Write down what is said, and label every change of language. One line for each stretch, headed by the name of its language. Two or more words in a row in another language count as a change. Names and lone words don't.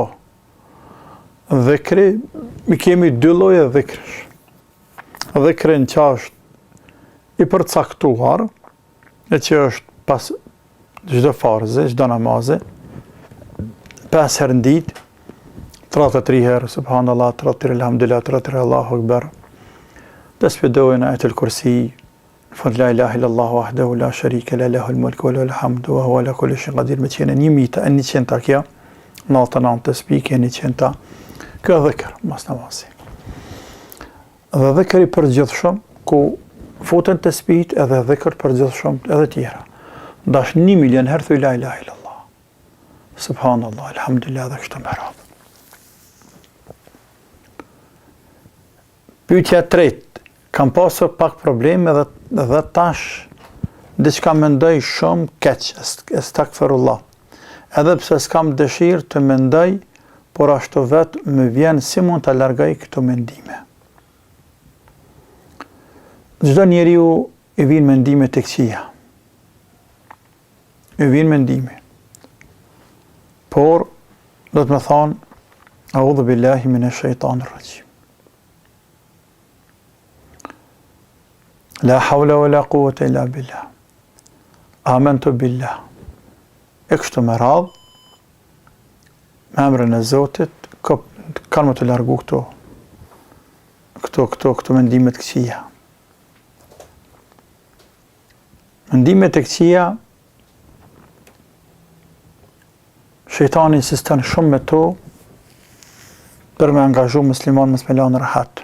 Albanian: Dhikri, mi kemi 2 lloje dhikrësh. Dhikrën që është i përcaktuar, e që është pas çdo farze, çdo namaze, 5 herë në ditë, 33 herë,
Arabic: سبحان الله 33 الحمد لله 33 الله أكبر. Tasbihojnë آية الكرسي, fund لا إله إلا الله وحده لا شريك له له الملك وله الحمد وهو على كل شيء قدير.
Albanian: Me qenë 100 kjo, 99 tasbih, 100. Kjo dhikr mas namazi. Dhe dhikri për gjithshëm, ku futen tasbihit edhe dhikr për gjithshëm edhe tjera. Dash 1 milion herë thuj
Arabic: لا إله إلا الله.
Albanian: Subhanallah, alhamdulillah dhe kështu me radhë. Pyetja e tretë, kam pasur pak probleme dhe tash diçka mendoj shumë keq, estakfirullah. Edhe pse s'kam dëshirë të mendoj, por ashtu vetë më vjen si mund të largoj këto mendime. Çdo njeriu i vijnë mendime të këqija. I vijnë mendime. Por do të më thonë,
Arabic: أعوذ بالله من الشيطان الرجيم. لا حول ولا قوة إلا بالله. آمنت بالله.
Albanian: E kështu me radhë, me emrin e Zotit, kanë më të largu këto mendimet këqija. Mendimet e këqija, shejtani insiston shumë me to për me angazhu musliman mos me lanë rahat.